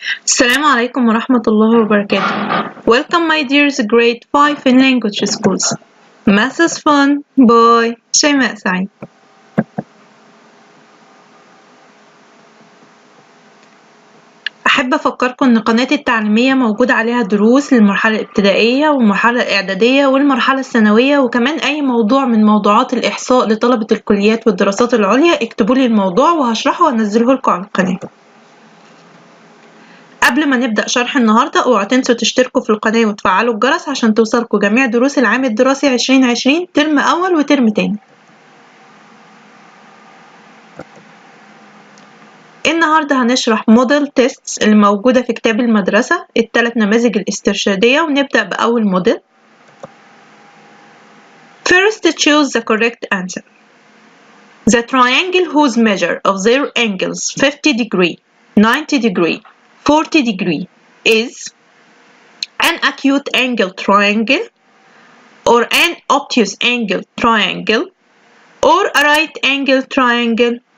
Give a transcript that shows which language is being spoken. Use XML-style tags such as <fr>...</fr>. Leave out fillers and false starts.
<ar>السلام عليكم ورحمة الله وبركاته.</ar> <en>Welcome my dears grade 5 in language schools. Math is fun by شيماء سعيد.</en> <ar>أحب أفكركم إن قناتي التعليمية موجود عليها دروس للمرحلة الابتدائية والمرحلة الإعدادية والمرحلة الثانوية، وكمان أي موضوع من موضوعات الإحصاء لطلبة الكليات والدراسات العليا اكتبولي الموضوع وهشرحه وأنزله لكم على القناة. قبل ما نبدأ شرح النهاردة اوعوا تنسوا تشتركوا في القناة وتفعلوا الجرس عشان توصلكوا جميع دروس العام الدراسي 2020 ترم أول وترم تاني. النهاردة هنشرح موديل تيستس اللي موجودة في كتاب المدرسة الثلاث نماذج الاسترشادية، ونبدأ بأول موديل.</ar> <en>First choose the correct answer. The triangle whose measure of their angles 50 degree, 90 degree, 40 degree is an acute angle triangle or an obtuse angle triangle or a right angle triangle.</en>